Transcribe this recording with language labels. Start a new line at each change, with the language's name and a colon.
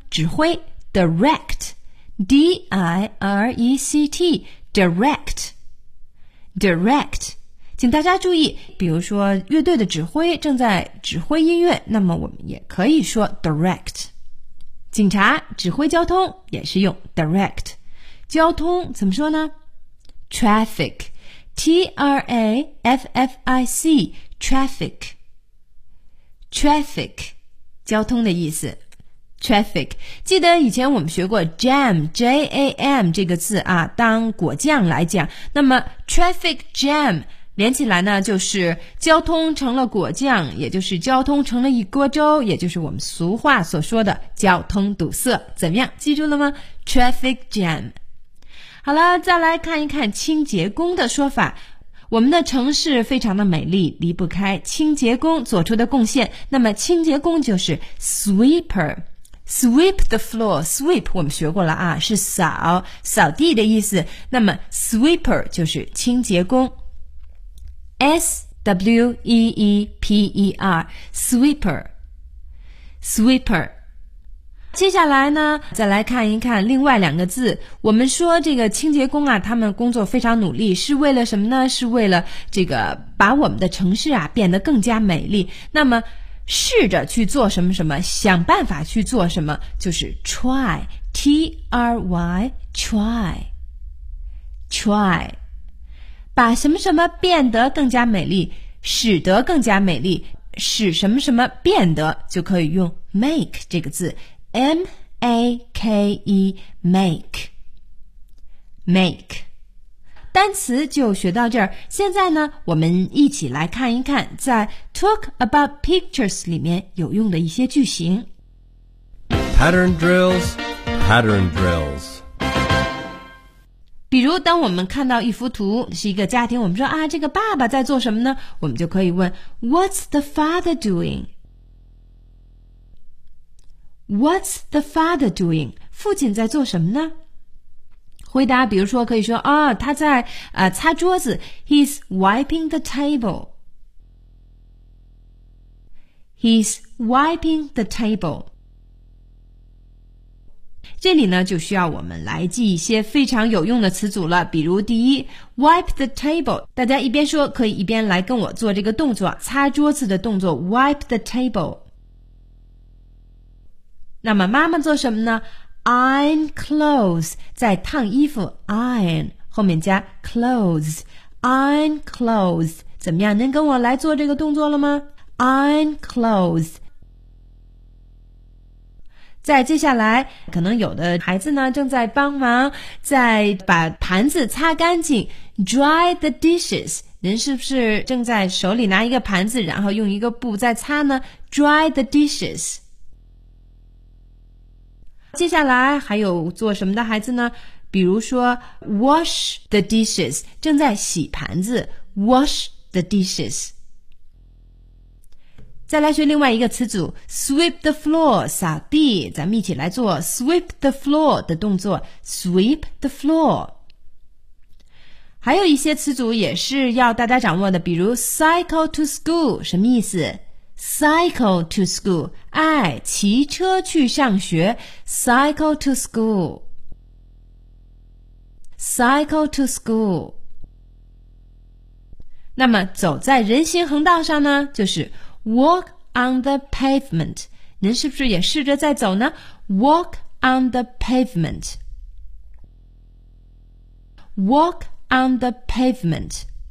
English: 指挥 direct D-I-R-E-C-T direct direct。
Chinese: 请大家注意，比如说乐队的指挥正在指挥音乐，那么我们也可以说 direct。警察指挥交通也是用 direct。交通怎么说呢？
English: traffic T-R-A-F-F-I-C traffic traffic
Chinese: 交通的意思。 traffic 记得以前我们学过 jam J-A-M 这个字啊，当果酱来讲，那么 traffic jam连起来呢，就是交通成了果酱，也就是交通成了一锅粥，也就是我们俗话所说的交通堵塞。怎么样，记住了吗？traffic jam。好了，再来看一看清洁工的说法。我们的城市非常的美丽，离不开清洁工做出的贡献。那么清洁工就是 sweeper。
English: sweep the floor，
Chinese: sweep 我们学过了啊，是扫，扫地的意思。那么 sweeper 就是清洁工，S-W-E-E-P-E-R sweeper sweeper。接下来呢，再来看一看另外两个字。我们说这个清洁工啊，他们工作非常努力，是为了什么呢？是为了这个把我们的城市啊变得更加美丽。那么试着去做什么什么，想办法去做什么，就是 try T-R-Y try try，把什么什么变得更加美丽，使得更加美丽，使什么什么变得，就可以用 make 这个字 M-A-K-E make make。单词就学到这儿，现在呢我们一起来看一看在
English: talk about pictures
Chinese: 里面有用的一些句型。
English: pattern drills pattern drills。
Chinese: 比如当我们看到一幅图是一个家庭，我们说啊，这个爸爸在做什么呢？
English: 我们就可以问 What's the father doing? What's the father doing?
Chinese: 父亲在做什么呢？回答比如说可以说啊，他在擦桌子。
English: He's wiping the table. He's wiping the table.
Chinese: 这里呢就需要我们来记一些非常有用的词组了。比如第一
English: wipe the table，
Chinese: 大家一边说可以一边来跟我做这个动作，擦桌子的动作 wipe the table。那么妈妈做什么呢？
English: iron clothes，
Chinese: 在烫衣服， iron 后面加 clothes iron clothes。怎么样，能跟我来做这个动作了吗？
English: iron clothes。
Chinese: 再接下来，可能有的孩子呢正在帮忙在把盘子擦干净，
English: dry the dishes。
Chinese: 您是不是正在手里拿一个盘子，然后用一个布在擦呢？
English: dry the dishes。
Chinese: 接下来还有做什么的孩子呢？
English: 比如说 wash the dishes，
Chinese: 正在洗盘子，
English: wash the dishes。
Chinese: 再来学另外一个词组
English: sweep the floor，
Chinese: 扫地。咱们一起来做
English: sweep the floor
Chinese: 的动作， sweep the floor。还有一些词组也是要大家掌握的，比如
English: cycle to school
Chinese: 什么意思？
English: cycle to school
Chinese: 爱骑车去上学，
English: cycle to school cycle to school。
Chinese: 那么走在人行横道上呢，就是
English: Walk on the pavement。
Chinese: 您是不是也试着在走呢？
English: Walk on the pavement Walk on the pavement。